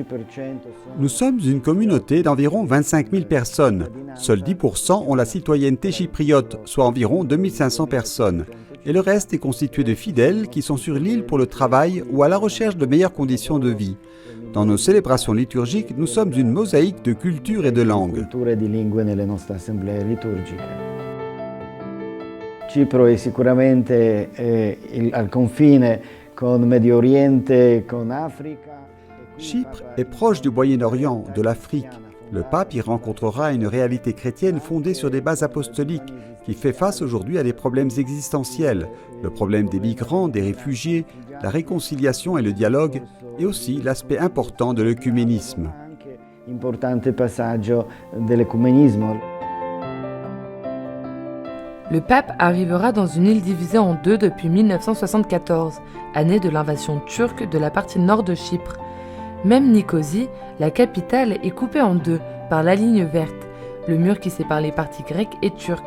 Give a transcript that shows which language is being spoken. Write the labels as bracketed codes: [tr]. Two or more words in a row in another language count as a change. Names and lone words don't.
[fr] Nous sommes une communauté d'environ 25 000 personnes. Seuls 10% ont la citoyenneté chypriote, soit environ 2500 personnes. Et le reste est constitué de fidèles qui sont sur l'île pour le travail ou à la recherche de meilleures conditions de vie. Dans nos célébrations liturgiques, nous sommes une mosaïque de cultures et de langues. [it] Cipro è sicuramente al confine con Medio Oriente, con Africa. [fr] Chypre est proche du Moyen-Orient, de l'Afrique. Le pape y rencontrera une réalité chrétienne fondée sur des bases apostoliques qui fait face aujourd'hui à des problèmes existentiels, le problème des migrants, des réfugiés, la réconciliation et le dialogue, et aussi l'aspect important de l'œcuménisme. [it] Importante passaggio dell'ecumenismo. [fr] Le pape arrivera dans une île divisée en deux depuis 1974, année de l'invasion turque de la partie nord de Chypre. Même Nicosie, la capitale, est coupée en deux par la ligne verte, le mur qui sépare les parties grecques et turques.